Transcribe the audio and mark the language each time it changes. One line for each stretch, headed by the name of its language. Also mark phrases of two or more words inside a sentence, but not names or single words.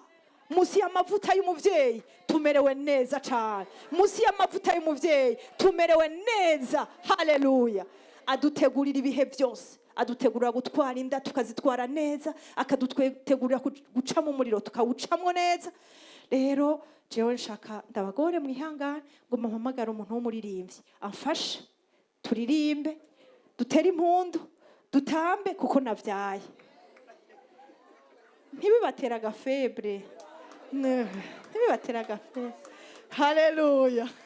Rundi: Musi y'amavuta y'umuvyeyi tumerewe neza cane. Musi y'amavuta y'umuvyeyi tumerewe neza. Haleluya! Adutegurira ibihe vyose, adutegurira gutwara inda tukazitwara neza, akadutegurira guca mu muriro tukawucamwo neza. Rero jewe nshaka ndabagore mwihangane ngo mpamagare umuntu w'umuririmbyi amfashe turirimbe, dutere impundu, dutambe kuko navyaye. Ntibibatera agafebre. Ntibibatera agafebre. Haleluya!